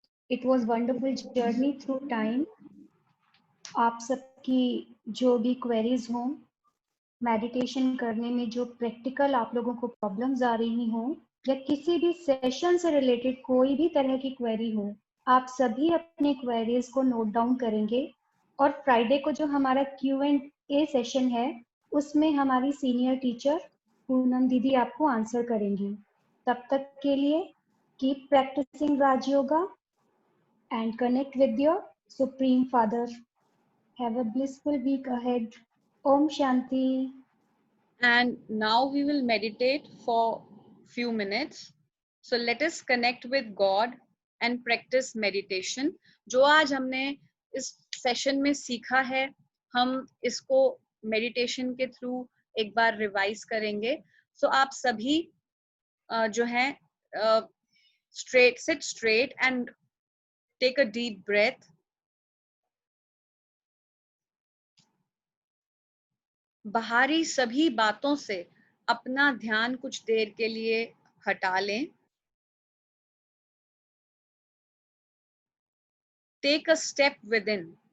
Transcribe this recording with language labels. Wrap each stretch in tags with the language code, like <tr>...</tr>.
<en>It was wonderful journey through time.</en> <hi>आप सबकी जो भी क्वेरीज हों, मेडिटेशन करने में जो प्रैक्टिकल आप लोगों को प्रॉब्लम्स आ रही हो, या किसी भी सेशन से रिलेटेड कोई भी तरह की क्वेरी हो, आप सभी अपने क्वेरीज को नोट डाउन करेंगे। और फ्राइडे को जो हमारा Q&A सेशन है, उसमें हमारी सीनियर टीचर पूनम दीदी आपको आंसर करेंगी। तब तक के लिए</hi> <en>keep practising</en> <hi>Rajyoga</hi> <en>and connect with your Supreme Father. Have a blissful week ahead. Om Shanti. And now we will meditate for few minutes. So let us connect with God and practice meditation.</en> <hi>जो आज हमने इस session में सीखा है, हम इसको meditation के थ्रू एक बार रिवाइज करेंगे.</hi> <en>So</en> <hi>आप सभी जो है</hi> <en>sit straight and take a deep breath.</en> <hi>बाहरी सभी बातों से अपना ध्यान कुछ देर के लिए हटा लें.</hi> <en>Take a step within.</en>